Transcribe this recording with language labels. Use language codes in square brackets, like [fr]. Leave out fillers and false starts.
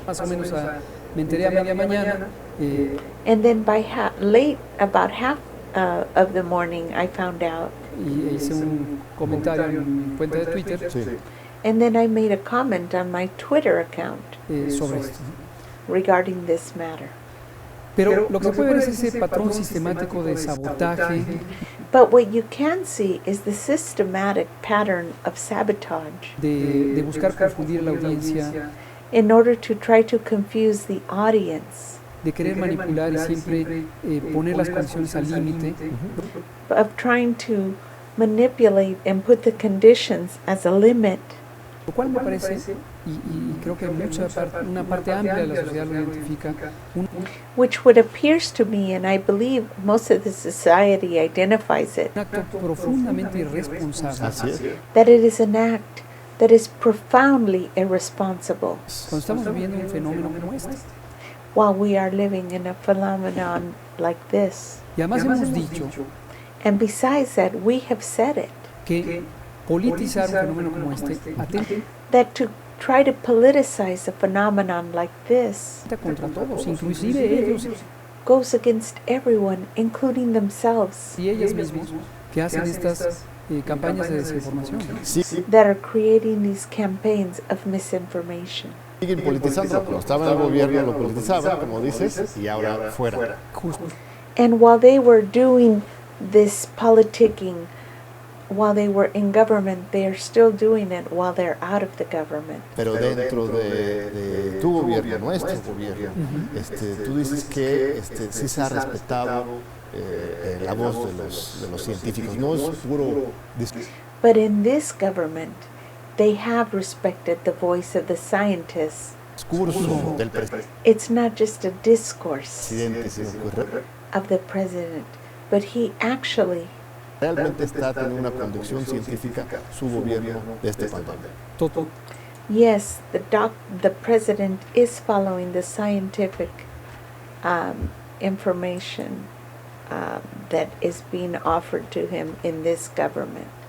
[es] más o menos me enteré a media mañana, [en] And then by about half of the morning, I found out. [es] y hice un comentario en mi cuenta de Twitter Sí. [en] And then I made a comment on my Twitter account [es] sobre esto. [en] regarding this matter. [es] Pero lo que se puede ver es ese patrón sistemático de sabotaje, [en] But what you can see is the systematic pattern of sabotage [es] de buscar confundir a la audiencia, [en] in order to try to confuse the audience, [es] de querer manipular y siempre poner las condiciones al límite, [en] of trying to manipulate and put the conditions as a limit. [es] lo cual me parece, y creo que una parte amplia de la sociedad lo identifica, un [en] Which what appears to me, and I believe most of the society identifies it, [es] acto profundamente irresponsable. Así es. [en] that it is an act that is profoundly irresponsible [es] Cuando estamos viviendo un fenómeno como este. [en] while we are living in a phenomenon like this. [es] Y además hemos dicho [en] And besides that, we have said it, [es] que politizar un fenómeno como este atenta [en] that to try to politicize a phenomenon like this [es] contra todos, inclusive ellos [en] goes against everyone, including themselves, [es] y ellas mismos que hacen estas campañas de desinformación. Sí, [en] that are creating these campaigns of misinformation. [es] siguen politizando. Cuando estaba en el gobierno lo politizaban, como dices, y ahora fuera. Justo. [en] And while they were doing this politicking, while they were in government, they are still doing it while they're out of the government. [es] Pero dentro de tu gobierno, nuestro gobierno, tú dices que sí se ha respetado la voz de los científicos. No es puro discurso. [en] But in this government, they have respected the voice of the scientists. [es] Del [en] It's not just a discourse [es] presidente, sino que [en] of the president, but he actually [es] realmente está teniendo una conducción científica su gobierno de este pandemia. Todo. [en] yes, the president is following the scientific information that is being offered to him in this government.